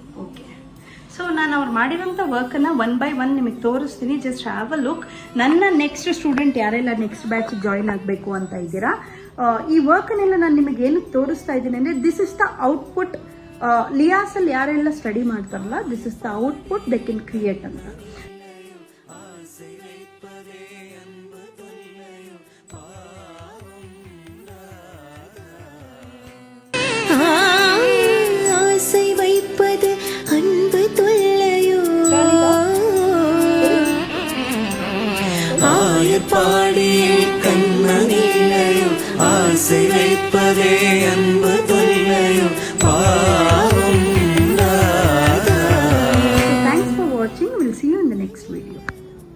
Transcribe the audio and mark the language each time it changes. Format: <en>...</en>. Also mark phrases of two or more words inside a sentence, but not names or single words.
<kn>ಓಕೆ ಸೊ ನಾನು ಅವ್ರು ಮಾಡಿರೋಂಥ ವರ್ಕನ್ನು</kn> <en>1 by 1</en> <kn>ನಿಮಗೆ ತೋರಿಸ್ತೀನಿ.</kn> <en>just have a look.</en> <kn>ನನ್ನ</kn> <en>next student</en> <kn>ಯಾರೆಲ್ಲ</kn> <en>next batch join</en> <kn>ಆಗಬೇಕು ಅಂತ ಇದ್ದೀರಾ, ಈ ವರ್ಕನ್ನೆಲ್ಲ ನಾನು ನಿಮಗೆ ಏನಕ್ಕೆ ತೋರಿಸ್ತಾ ಇದ್ದೀನಿ ಅಂದರೆ</kn> <en>this is the output.</en> <kn>ಲಿಯಾಸಲ್ಲಿ ಯಾರೆಲ್ಲ ಸ್ಟಡಿ ಮಾಡ್ತಾರಲ್ಲ,</kn> <en>this is the output they can create</en> <kn>ಅಂತ.</kn> <ta>ஆசை வைப்பது அன்பு தொல்லையோ, ஆயப்பாடியே கண்ணனிலையோ, ஆசை வைப்பதே அன்பு தொல்லையோ, பாவம்.</ta> <en>Thanks for watching. We'll see you in the next video.</en>